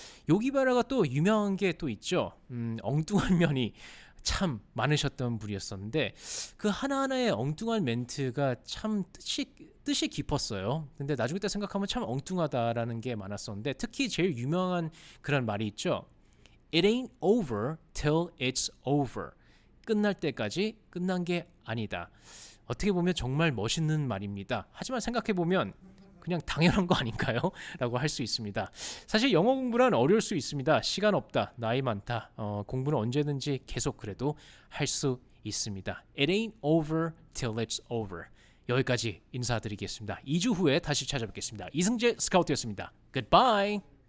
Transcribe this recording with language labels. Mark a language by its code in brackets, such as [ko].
[ko] 요기 베라가 또 유명한 게 또 있죠. 엉뚱한 면이 참 많으셨던 분이었었는데 그 하나하나의 엉뚱한 멘트가 참 뜻이 깊었어요. 근데 나중에 때 생각하면 참 엉뚱하다라는 게 많았었는데, 특히 제일 유명한 그런 말이 있죠. [en] It ain't over till it's over. [ko] 끝날 때까지 끝난 게 아니다. 어떻게 보면 정말 멋있는 말입니다. 하지만 생각해보면 그냥 당연한 거 아닌가요? 라고 할 수 있습니다. 사실 영어 공부란 어려울 수 있습니다. 시간 없다, 나이 많다, 공부는 언제든지 계속 그래도 할 수 있습니다. [en] It ain't over till it's over. [ko] 여기까지 인사드리겠습니다. 2주 후에 다시 찾아뵙겠습니다. 이승재 스카우트였습니다. [en] Goodbye.